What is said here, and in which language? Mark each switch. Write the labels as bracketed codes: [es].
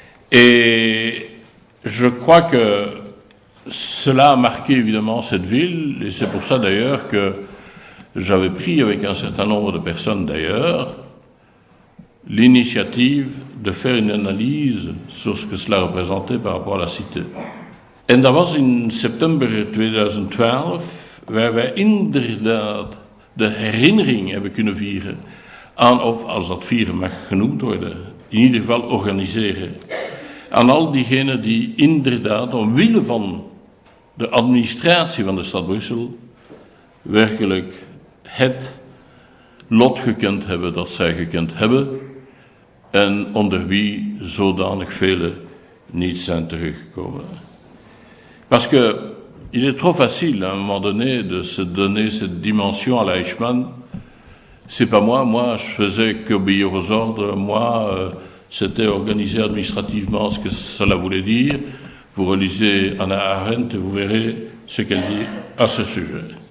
[fr] Et je crois que cela a marqué évidemment cette ville, et c'est pour ça d'ailleurs que j'avais pris avec un certain nombre de personnes d'ailleurs l'initiative de faire une analyse sur ce que cela représentait par rapport à la cité. [nl] En dat was in september 2012, waar wij inderdaad de herinnering hebben kunnen vieren aan, of als dat vieren mag genoemd worden, in ieder geval organiseren, aan al diegenen die inderdaad omwille van de administratie van de stad Brussel werkelijk het lot gekend hebben dat zij gekend hebben en onder wie zodanig velen niet zijn teruggekomen. [fr] Parce que il est trop facile à un moment donné de se donner cette dimension à la Eichmann. C'est pas moi je faisais qu'obéir aux ordres, c'était organisé administrativement ce que cela voulait dire. Vous relisez Hannah Arendt et vous verrez ce qu'elle dit à ce sujet.